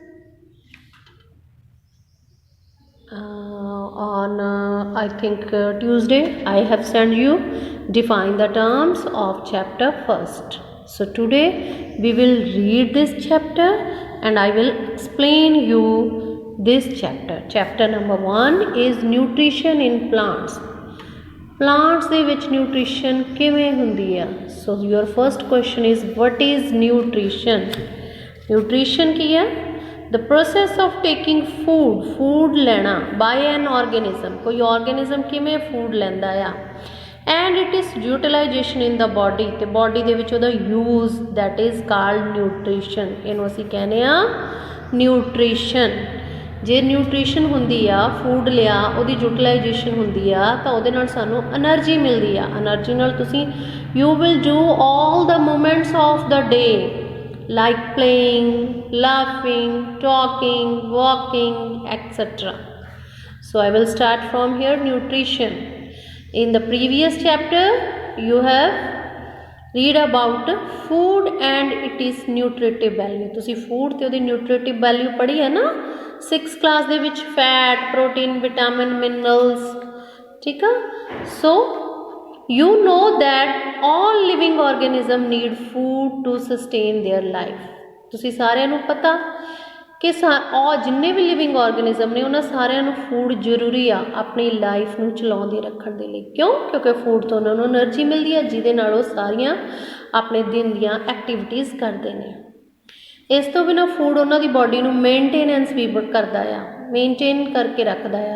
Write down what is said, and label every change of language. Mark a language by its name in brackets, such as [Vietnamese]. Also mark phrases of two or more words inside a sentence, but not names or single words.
[English] On I think Tuesday, I have sent you define the terms of chapter first. So today we will read this chapter and I will explain you this chapter. Chapter number 1 is nutrition in plants. [Punjabi] Plants ਦੇ ਵਿੱਚ nutrition ਕਿਵੇਂ ਹੁੰਦੀ ਆ? [English] So your first question is what is nutrition? [Punjabi] Nutrition ਕੀ ਹੈ? [English] The process of taking food ਲੈਣਾ by an organism, ਕੋਈ organism ਕਿਵੇਂ food [Punjabi] ਲੈਂਦਾ ਆ [English] and it is utilization in the body, ਤੇ body [Punjabi] ਦੇ ਵਿੱਚ ਉਹਦਾ [English] use, that is called nutrition. [Punjabi] ਇਹਨੂੰ ਅਸੀਂ ਕਹਿੰਦੇ ਆ nutrition. ਜੇ ਨਿਊਟ੍ਰੀਸ਼ਨ ਹੁੰਦੀ ਆ ਫੂਡ ਲਿਆ ਉਹਦੀ ਯੂਟਿਲਾਈਜੇਸ਼ਨ ਹੁੰਦੀ ਆ ਤਾਂ ਉਹਦੇ ਨਾਲ ਸਾਨੂੰ એનર્ਜੀ ਮਿਲਦੀ ਆ. [English] એનર્ਜੀ [Punjabi] ਨਾਲ ਤੁਸੀਂ [English] you will do all the movements of the day like playing, laughing, talking, walking, etc. So I will start from here. Nutrition. In the previous chapter you have read about food and it is nutritive value. [Punjabi] ਤੁਸੀਂ food ਤੇ ਉਹਦੀ [English] nutritive value [Punjabi] ਪੜ੍ਹੀ ਹੈ ਨਾ [English] 6th class [Punjabi] ਦੇ ਵਿੱਚ [English] fat, protein, vitamin, minerals. [Punjabi] ਠੀਕ ਆ. [English] So you know that all living organism need food to sustain their life. [Punjabi] ਤੁਸੀਂ ਸਾਰਿਆਂ ਨੂੰ ਪਤਾ ਕਿ ਜਿੰਨੇ ਵੀ [English] living organism [Punjabi] ਨੇ ਉਹਨਾਂ ਸਾਰਿਆਂ ਨੂੰ ਫੂਡ ਜ਼ਰੂਰੀ ਆ ਆਪਣੀ ਲਾਈਫ ਨੂੰ ਚਲਾਉਂਦੇ ਰੱਖਣ ਦੇ ਲਈ. ਕਿਉਂ? ਕਿਉਂਕਿ ਫੂਡ ਤੋਂ ਉਹਨਾਂ ਨੂੰ એનર્ਜੀ ਮਿਲਦੀ ਆ ਜਿਹਦੇ ਨਾਲ ਉਹ ਸਾਰੀਆਂ ਆਪਣੇ ਦਿਨ ਦੀਆਂ ਐਕਟੀਵਿਟੀਜ਼ ਕਰਦੇ ਨੇ. ਇਸ ਤੋਂ ਬਿਨਾਂ ਫੂਡ ਉਹਨਾਂ ਦੀ ਬਾਡੀ ਨੂੰ ਮੇਨਟੇਨੈਂਸ ਵੀ ਕਰਦਾ ਆ, ਮੇਨਟੇਨ ਕਰਕੇ ਰੱਖਦਾ ਆ.